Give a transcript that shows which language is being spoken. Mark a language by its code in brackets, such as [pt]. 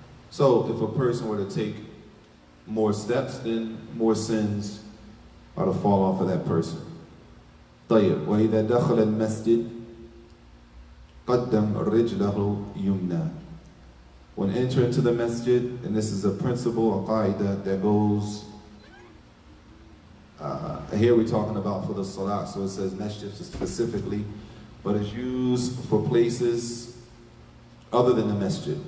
[en] So if a person were to take more steps, then more sins are to fall off of that person. [ar] طيب وإذا دخل المسجد قدم رجله يمنى. [en] When entering to the masjid, and this is a principle, a qaida that goes, here we're talking about for the salah, so it says masjid specifically, but it's used for places other than the masjid.